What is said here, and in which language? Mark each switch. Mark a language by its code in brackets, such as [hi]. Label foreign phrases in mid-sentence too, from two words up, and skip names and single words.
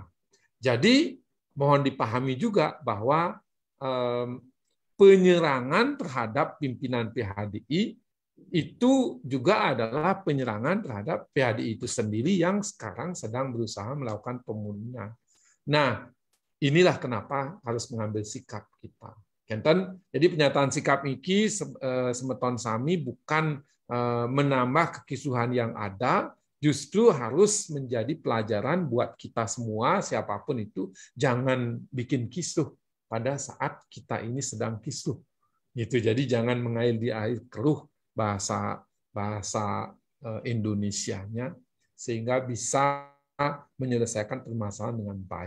[id] Jadi mohon dipahami juga bahwa penyerangan terhadap pimpinan PHDI itu juga adalah penyerangan terhadap PHDI itu sendiri yang sekarang sedang berusaha melakukan pembunuhan. Nah, inilah kenapa harus mengambil sikap kita. Jadi pernyataan sikap [ban] iki semeton sami [id] bukan menambah kekisuhan yang ada, justru harus menjadi pelajaran buat kita semua, siapapun itu, jangan bikin kisruh pada saat kita ini sedang kisruh. Gitu. Jadi jangan mengail di air keruh, bahasa Indonesianya sehingga bisa menyelesaikan permasalahan dengan baik.